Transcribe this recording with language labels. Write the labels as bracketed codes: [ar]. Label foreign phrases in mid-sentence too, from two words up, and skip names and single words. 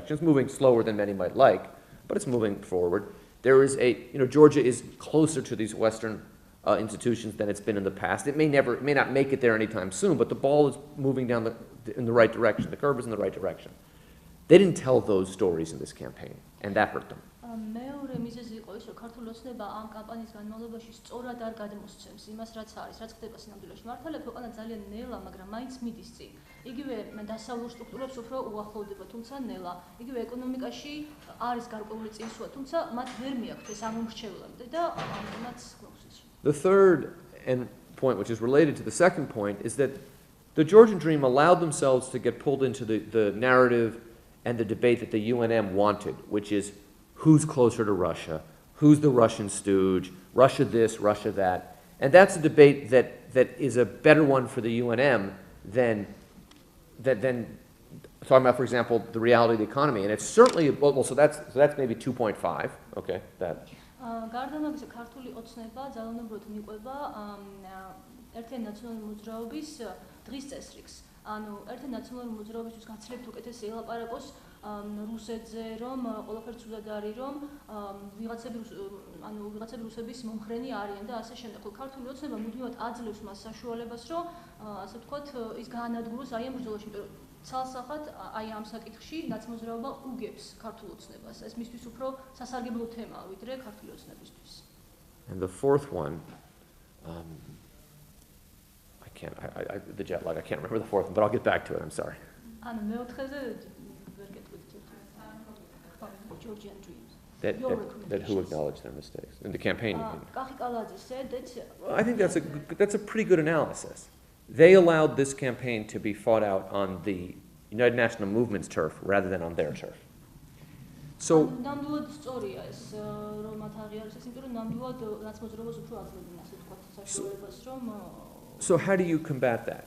[en] It's moving slower than many might like, but it's moving forward. There is Georgia is closer to these Western institutions than it's been in the past. It may not make it there anytime soon, but the ball is moving down in the right direction. The curve is in the right direction. They didn't tell those stories in this campaign, and that hurt them. [ka] მეორე მიზეზი იყო ის, რომ ქართული ოცნება ამ კამპანიის განმავლობაში სწორად არ გადმოსცემს იმას, რაც არის, რაც ხდება სინამდვილეში. მართალია ქვეყანა ძალიან ნელა, მაგრამ მაინც მიდის წინ. იგივე დასავლურ სტრუქტურებს უფრო უახლოვდება, თუმცა ნელა. იგივე ეკონომიკაში არის გარკვეული წინსვლა, თუმცა მათ ვერ მიაქვთ ეს ამომრჩევლამდე და ამიტომაც გლოვსის. [en] The third point, which is related to the second point, is that the Georgian Dream allowed themselves to get pulled into the narrative and the debate that the UNM wanted, which is who's closer to Russia, who's the Russian stooge, Russia this, Russia that. And that's a debate that is a better one for the UNM than talking about, for example, the reality of the economy. And it's certainly, so that's maybe 2.5, okay, that. [ka] გარდამაგისა ქართული ოცნება ძალიანობრივად მიყვება ერთიანი ნაციონალური მოძრაობის დღის წესრიგს. ანუ ერთიანი ნაციონალური მოძრაობისთვის გაცილებით უკეთესი ელაპარაკოს რუსეთზე, რომ ყველაფერი ცუდად არის, რომ ვიღაცები რუსების მომხრენი არიან და ასე შემდეგ. ქართული ოცნება მუდმივად აძლევს მას საშუალებას, რომ ასე ვთქვათ, ის გაანადგუროს აი ამ ბრძოლაში, იმიტომ რომ ცალსახად აი ამ საკითხში ნაცმოძრაობა უგებს ქართულ ოცნებას. ეს მისთვის უფრო სასარგებლო თემაა, ვიდრე ქართული ოცნებისთვის. [en] And the fourth one, the jet lag, I can't remember the fourth one, but I'll get back to it, I'm sorry. [ka] ანუ მეოთხეზე ვერ გეტყვით [en] Georgian dreams. That who acknowledged their mistakes in the campaign. Kahi Kaladze said that. Well, I think that's a pretty good analysis. They allowed this campaign to be fought out on the United National Movement's turf rather than on their turf. So how do you combat that?